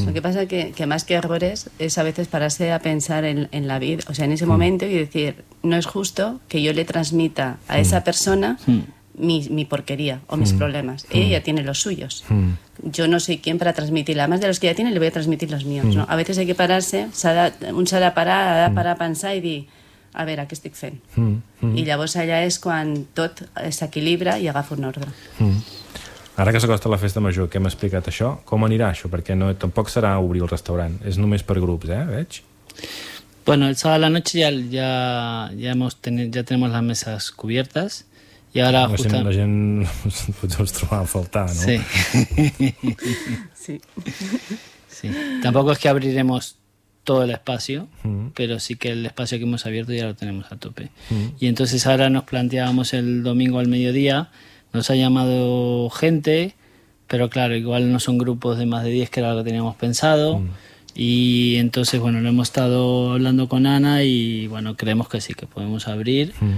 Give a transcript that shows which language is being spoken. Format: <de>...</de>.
<es>Lo que pasa es que más que errores es a veces pararse a pensar en la vida, o sea, en ese momento y decir, no es justo que yo le transmita a esa persona mi porquería o mis problemas. Ella tiene los suyos. Yo no soy quien para transmitirla. Más de los que ya tiene, le voy a transmitir los míos. ¿No? A veces hay que pararse, se ha de parar a pensar y decir,</es> <ca>a veure, què estic fent? I llavors allà és quan tot s'equilibra i agafa un ordre. Ara que s'acosta la festa major, que hem explicat això, com anirà això? Perquè no, tampoc serà obrir el restaurant. És només per grups, veig?</ca> <es>Bueno, el sábado a la noche ya tenemos las mesas cubiertas. Y ahora</es> <ca>la gent potser els trobava a faltar, no? Sí. Sí. Tampoc és que</ca> <es>abriremos todo el espacio, pero sí que el espacio que hemos abierto ya lo tenemos a tope. Y entonces ahora nos planteábamos el domingo al mediodía, nos ha llamado gente, pero claro, igual no son grupos de más de 10, que era lo que teníamos pensado, y entonces, bueno, lo hemos estado hablando con Ana y, bueno, creemos que sí, que podemos abrir.</es>